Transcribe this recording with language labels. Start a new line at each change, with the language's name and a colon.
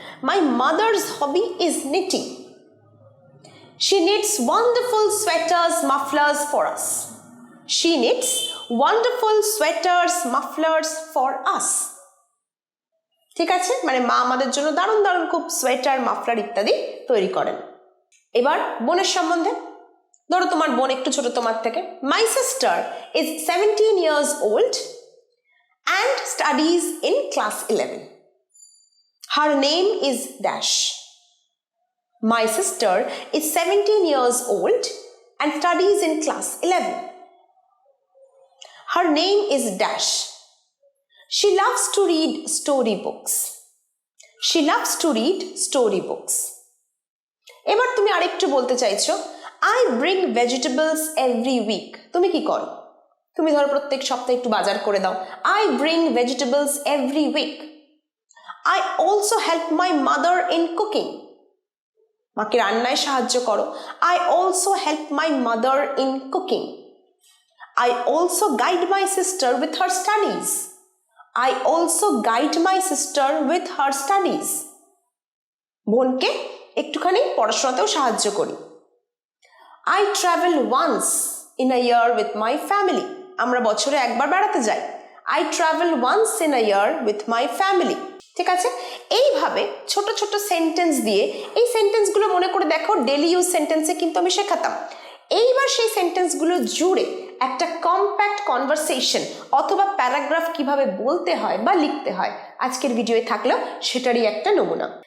English: My mother's hobby is knitting. She needs wonderful sweaters mufflers for us, she needs wonderful sweaters mufflers for us.
Bangla: ঠিক আছে, মানে মা আমাদের জন্য দারুণ দারুণ খুব সোয়েটার, মাফলার ইত্যাদি তৈরি করেন। এবার বোনের সম্বন্ধে, ধরো তোমার বোন একটু ছোট তোমার থেকে।
English: My sister is 17 years old and studies in class 11. Her name is dash. My sister is 17 years old and studies in class 11. Her name is dash. She loves to read storybooks. She loves to read storybooks.
Bangla: এবার তুমি আরেকটু বলতে চাইছো,
English: I bring vegetables every week.
Bangla: তুমি কি করো? তুমি ধরো প্রত্যেক সপ্তাহে একটু বাজার করে দাও।
English: I bring vegetables every week. I also help my mother in cooking.
Bangla: মাকে রান্নায় সাহায্য করো।
English: I also help my mother in cooking. I also guide my sister with her studies. I also guide my sister with her studies.
Bangla: বোনকে একটুখানি পড়াশোনাতেও সাহায্য করি।
English: I travel once in a year with my family.
Bangla: আমরা বছরে একবার বেড়াতে যাই।
English: I travel once in a year with my family.
Bangla: ঠিক আছে, এইভাবে ছোট ছোট সেন্টেন্স দিয়ে, এই সেন্টেন্সগুলো মনে করে দেখো ডেলি ইউজ সেন্টেন্সে কিন্তু আমি শেখাতাম। এইবার সেই সেন্টেন্সগুলো জুড়ে একটা কম্প্যাক্ট কনভারসেশন অথবা প্যারাগ্রাফ কিভাবে বলতে হয় বা লিখতে হয় আজকের ভিডিওয়ে থাকলো সেটারই একটা নমুনা।